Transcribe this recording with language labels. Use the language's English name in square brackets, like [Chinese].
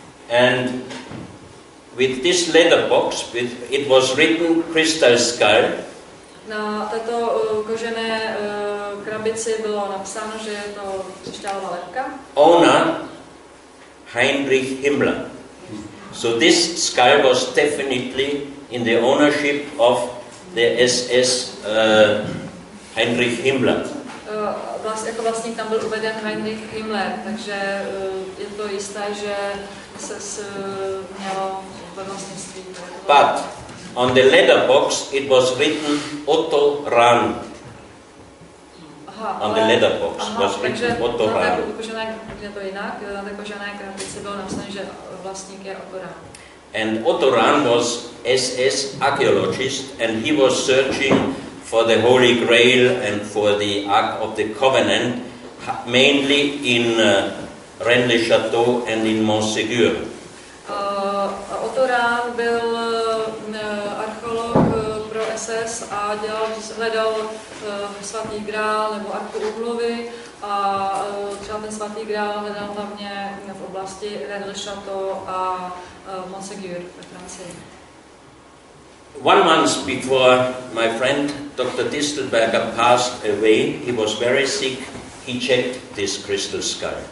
[English] And with this leather box, it was written crystal skull. [Czech] Na této kožené krabici bylo napsáno, že je to křišťálová lebka. [English] Owner Heinrich Himmler. So this skull was definitely in the ownership of the SS Heinrich Himmler. [Czech] Jako vlastník tam byl uveden Heinrich Himmler, takže je to jisté, že se mělo ve vlastnictví. [English] But on the leather box it was written Otto Rahn. On the leather box was written Otto Rahn. [Czech] Je to jinak, na té kožené krabici bylo napsané, že vlastník je Otto Rahn. [English] And Otto Rahn was SS archaeologist, and he was searching for the Holy Grail and for the Ark of the Covenant, mainly in Rennes-le-Château and in Montségur. [Czech] Otto Rahn byl archeolog pro SS a hledal svatý grál nebo Arku Úmluvy a třeba ten svatý grál hledal hlavně v oblasti Rennes-le-Château a Montségur ve Francii. [English] 1 month before my friend Dr. Distelberger passed away, he was very sick. He checked this crystal skull.